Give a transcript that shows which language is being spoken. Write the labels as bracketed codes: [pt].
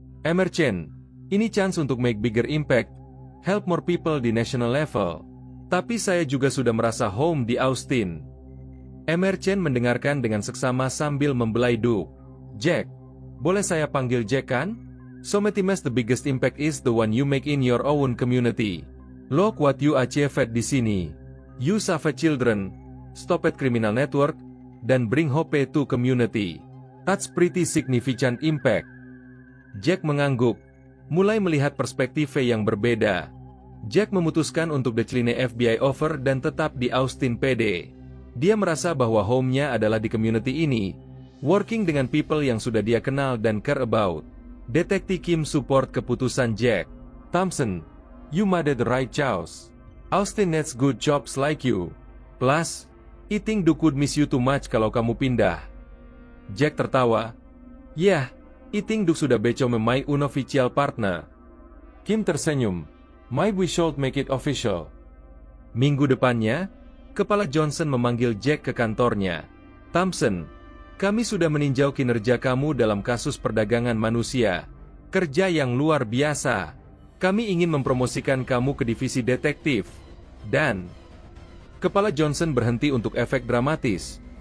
[en] Emerchen, ini chance untuk make bigger impact, help more people di national level. [id] Tapi saya juga sudah merasa home di Austin. Emerchen mendengarkan dengan seksama sambil membelai Duke. Jack, boleh saya panggil Jack kan? [en] Sometimes the biggest impact is the one you make in your own community. Look what you achieved di sini. You save children, stop at criminal network, dan bring hope to community. That's pretty significant impact. [id] Jack mengangguk, mulai melihat perspektif yang berbeda. Jack memutuskan untuk decline FBI offer dan tetap di Austin PD. Dia merasa bahwa home-nya adalah di community ini, working dengan people yang sudah dia kenal dan care about. Detektif Kim support keputusan Jack. [en] Thompson, you made the right choice. Austin needs good jobs like you. Plus, I think Duke would miss you too much kalau kamu pindah. Jack tertawa. Yeah, I think Duke sudah become my unofficial partner. Kim tersenyum. Maybe we should make it official. [id] Minggu depannya, Kepala Johnson memanggil Jack ke kantornya. Thompson, kami sudah meninjau kinerja kamu dalam kasus perdagangan manusia. Kerja yang luar biasa. Kami ingin mempromosikan kamu ke divisi detektif. Dan Kepala Johnson berhenti untuk efek dramatis.